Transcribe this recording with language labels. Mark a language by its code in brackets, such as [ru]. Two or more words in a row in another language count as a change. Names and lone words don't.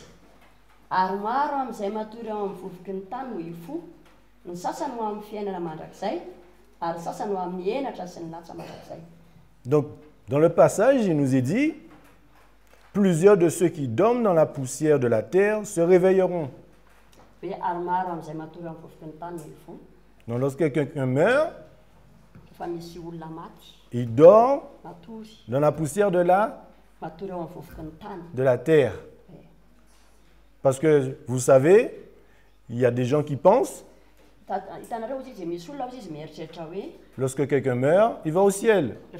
[mg] Ary maro amin'izay matory ao amin'ny vovoky ny tany ho ifo, ny sasany ho amin'ny fiainana mandrakizay, ary sasany ho amin'ny henatra sy ny latsa mandrakizay. [fr] Donc, dans le passage, il nous est dit, plusieurs de ceux qui dorment dans la poussière de la terre se réveilleront. [mg] Hoe ary maro amin'izay matory ao amin'ny vovoky ny tany ho ifo. [fr] Donc, lorsque quelqu'un meurt, il dort dans la poussière de la terre. Parce que, vous savez, il y a des gens qui pensent, lorsque quelqu'un meurt, il va au ciel.